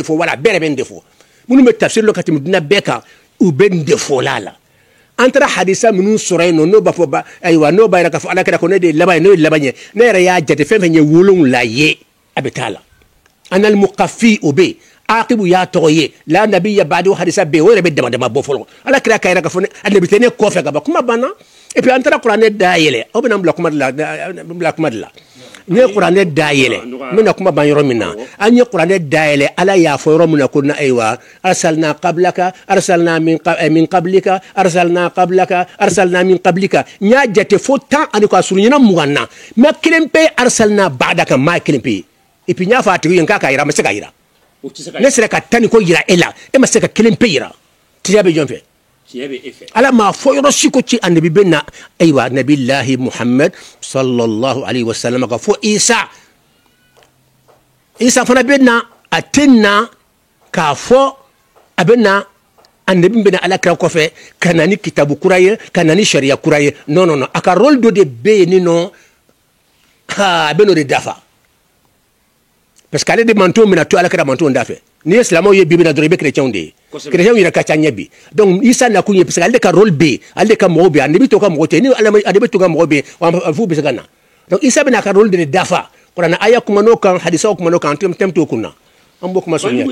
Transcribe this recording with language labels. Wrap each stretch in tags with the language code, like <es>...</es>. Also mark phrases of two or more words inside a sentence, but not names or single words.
<bm>fɔ wala a bɛɛ yɛrɛ bɛ nin de fɔ minnu bɛ tafsir la ka tɛmɛ dunan bɛɛ kan u bɛ nin de fɔ la an taara hadisa minnu sɔrɔ yen nɔ n'o b'a fɔ ayiwa n'o b'a yira k'a fɔ ala kɛra ko ne de ye laban ye n'o ye laban ye ne yɛrɛ y'a jate fɛn fɛn ye 7 ye a bɛ taa la</bm> <ar>أنا المقفي</ar> <bm>o bɛ yen akibu y'a tɔgɔ ye</bm> <ar>لا نبي بعد</ar> <bm>hadisa bɛ yen o yɛrɛ bɛ dama dama bɔ fɔlɔ ala kɛra k'a yira k'a fɔ ale bɛ tɛ ne kɔfɛ ka ban kuma banna</bm> <fr>et puis</fr> <bm>an taara kuranɛ dayɛlɛ aw bɛna n bila kuma de la n ye kuranɛ dayɛlɛ n bɛna kuma ban yɔrɔ min na an ye kuranɛ dayɛlɛ ala y'a fɔ yɔrɔ min na ko na ayiwa</bm> <ar>أرسلنا قبلك أرسلنا من قبلك أرسلنا قبلك أرسلنا من قبلك</ar> <bm>n y'a jate fo 10 ani ka surunyana 20 na mais kelen pe</bm> <ar>أرسلنا بعدك</ar> <bm>maa kelen pe</bm> <fr>et puis</fr> <bm>n y'a fɔ a tigi ye k'a ka yira a ma se ka yira ne sera ka 10 ko yira e la e ma se ka kelen pe yira tiɲɛ bɛ jɔn fɛ ala ma fɔ yɔrɔ si ko ci annabi bɛ na ayiwa nabilahi muhammad</bm> <ar>صلى الله عليه وسلم</ar> <bm>ka fɔ isa fana bɛ na a tɛ na k'a fɔ a bɛ na annabi bɛ na ala kira kɔfɛ ka na ni kitabu kura ye ka na ni sariya kura ye non a ka rôle dɔ de bɛ yen nɔ a bɛ n'o de dafa</bm> <fr>parce que</fr> <bm>ale de mantonw bɛna to ala kira mantonw da fɛ n'i ye silamɛw ye bibi la dɔrɔn i bɛ chrétienw de ye chrétienw yɛrɛ ka ca ɲɛ bi donc isa nakun ye</bm> <fr>parce que</fr> <bm>ale de ka rôle bɛ yen ale de ka mɔgɔw bɛ yen ale bɛ to ka mɔgɔ tɛ ni ale bɛ to ka mɔgɔ bɛ yen f'u bɛ se ka na donc isa bɛna a ka rôle de dafa kuranɛ aya kuma n'o kan hadisaw kuma n'o kan tɛmɛ t'o kun na an b'o kuma sɔn ɲɛ.</bm>